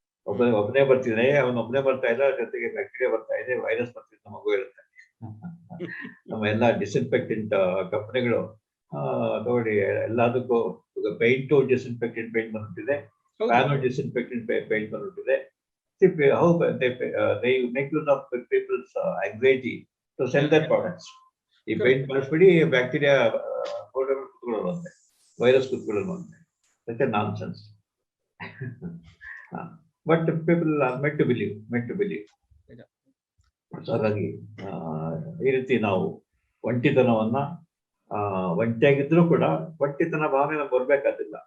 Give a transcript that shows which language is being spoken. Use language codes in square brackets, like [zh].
[kn] ಒಬ್ಬನೇ ಬರ್ತಿದೆ, ಅವನೊಬ್ಬನೇ ಬರ್ತಾ ಇಲ್ಲ, ಜೊತೆಗೆ ಬ್ಯಾಕ್ಟೀರಿಯಾ ಬರ್ತಾ ಇದೆ, ವೈರಸ್ ಬರ್ತಿದ್ದ ಮಗು ಇರುತ್ತೆ. ನಮ್ಮ ಎಲ್ಲ ಡಿಸ್ಇನ್ಫೆಕ್ಟೆಂಟ್ ಕಂಪನಿಗಳು ನೋಡಿ ಎಲ್ಲದಕ್ಕೂ ಪೇಂಟು ಡಿಸ್ಇನ್ಫೆಕ್ಟೆಂಟ್ ಪೇಂಟ್ ಬಂದ್ಬಿಟ್ಟಿದೆ, ಫ್ಯಾನು ಡಿಸ್ಇನ್ಫೆಕ್ಟೆಂಟ್ ಪೇಂಟ್ ಬಂದ್ಬಿಟ್ಟಿದೆ. [en] How they make use of people's anxiety to sell their products. [kn] ಈ paint ಬಳಸ್ಬಿಡಿ, bacteria ಕುತ್ಕೊಳ್ಳೋದಂತೆ, virus ಕುತ್ಕೊಳ್ಳೋದಂತೆ. [en] Such a nonsense. But people are meant to believe. So ಹಾಗಾಗಿ [kn] ಈ ರೀತಿ ನಾವು ಒಂಟಿತನವನ್ನ ಒಂಟಿಯಾಗಿದ್ರು ಕೂಡ ಒಂಟಿತನ ಭಾವನೆ ನಮ್ಗೆ ಬರ್ಬೇಕಾದಿಲ್ಲ.